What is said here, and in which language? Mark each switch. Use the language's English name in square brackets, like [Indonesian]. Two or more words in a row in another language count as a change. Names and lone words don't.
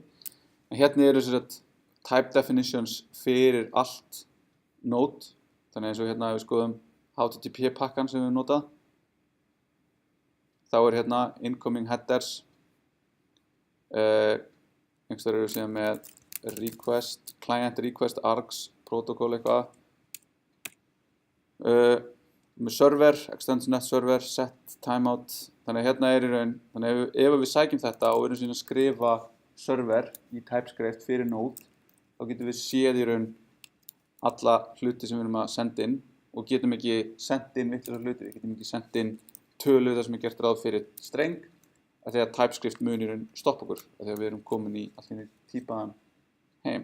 [Icelandic] En hérna eru [English] type definitions [Icelandic] fyrir allt Node, þannig eins og hérna ef við skoðum HTTP pakkan sem við notað, þá er hérna [English] incoming headers, [Icelandic] einhverstaðar eru síðan með [English] request, client request, args, protocol [Icelandic] eitthvað, með [English] server, extends.net server, set timeout. [Icelandic] Þannig að hérna er í raun, þannig að ef við sækjum þetta og erum síðan að skrifa server í TypeScript fyrir Node, þá getum við séð í raun alla hluti sem við erum að senda inn, og getum ekki sendt inn vitlausar hluti. Við getum ekki sendt inn tölu þar sem er gert ráð fyrir streng, af því að TypeScript mun í raun stoppa okkur, af því að við erum komin í allt í týpaðan heim.